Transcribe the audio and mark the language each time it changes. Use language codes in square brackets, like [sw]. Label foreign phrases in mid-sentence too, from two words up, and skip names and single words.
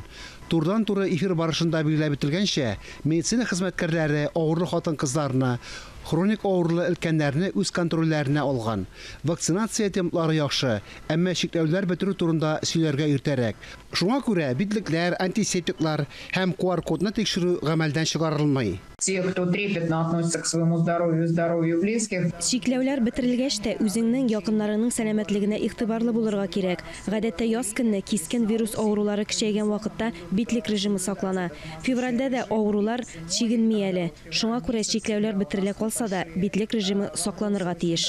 [tt] Турдан-туры эфир барышында билгеләп үтелгәнчә, медицина хезмәткәрләре авырлы хатын-кызларны, хроник авырлы өлкәннәрне үз контрольләренә алган. Вакцинация темплары яхшы, әмма шикләүләр бетерү турында сөйләргә иртәрәк. Шуңа күрә битлекләр, антисептиклар һәм QR-кодны тикшерү гамәлдән чыгарылмый. [ru] Те, кто трепетно относится к своему здоровью и здоровью близких. [tt] Шикләүләр бетерелгәч тә үзеңнең якыннарының сәламәтлегенә игътибарлы булырга кирәк. Гадәттә яз көнне кискен вирус авырулары көчәйгән вакытта битлек режимы саклана. Февральдә дә авырулар чигенми әле. Шуңа күрә шикләүләр бетерелә калса да битлек режимы сакланырга тиеш.